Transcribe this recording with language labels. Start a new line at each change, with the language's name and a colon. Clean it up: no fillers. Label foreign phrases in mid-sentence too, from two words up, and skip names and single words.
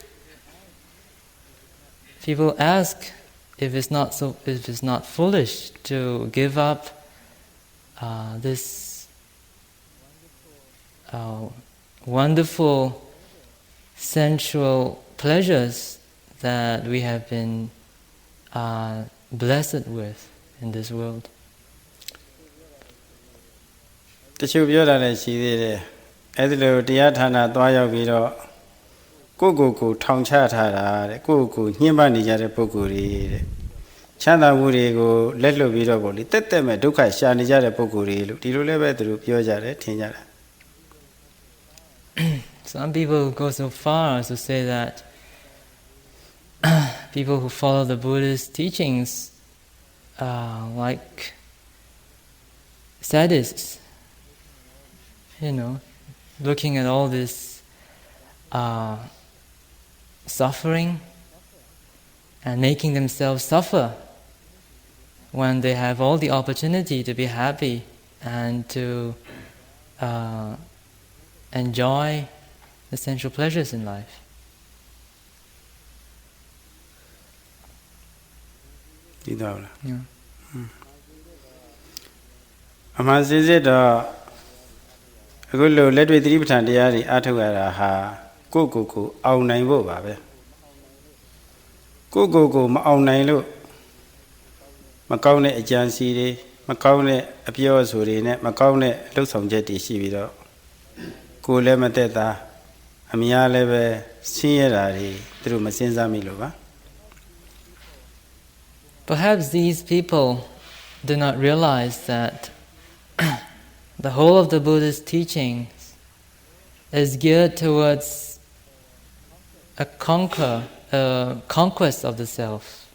English: People ask if it's not foolish to give up this wonderful sensual pleasures that we have been blessed with in this world.
Burmese: chiuပြောတာလည်းရှိသေးတယ်အဲ့ဒီလိုတရားဌာနသွားရောက်ပြီးတော့ကိုယ်ထောင်ချထားတာတဲ့ကိုယ်ညှင်းပန်းနေကြတဲ့ပုဂ္ဂိုလ်တွေတဲ့ချမ်းသာမှုတွေကိုလက်လွတ်ပြီးတော့ပေါ့လေတက်မဲ့ဒုက္ခရှာနေကြတဲ့ပုဂ္ဂိုလ်တွေလို့ဒီလိုလည်းပဲသူတို့ပြောကြတယ်ထင်ကြတာ
English: Some people go so far as to say that people who follow the Buddhist teachings are like sadists, looking at all this suffering and making themselves suffer when they have all the opportunity to be happy and to enjoy the sensual pleasures in life. Yeah.
Burmese: အမှန်စစ်တော့အခုလိုလက်တွေ့သတိပဋ္ဌာန်တရားတွေအားထုတ်ရတာဟာကိုအောင်နိုင်ဖို့ပါပဲကိုမအောင်နိုင်လို့မကောင်းတဲ့အကြံစီတွေမကောင်းတဲ့အပြောအဆိုတွေနဲ့မကောင်းတဲ့လှုပ်ဆောင်ချက်တွေရှိပြီးတော့ကိုယ်လည်းမသက်သာအများလည်းပဲဆင်းရဲတာတွေသူတို့မစင်စားမိလို့ပါ
English: Perhaps these people do not realize that the whole of the Buddhist teachings is geared towards a conquest of the self.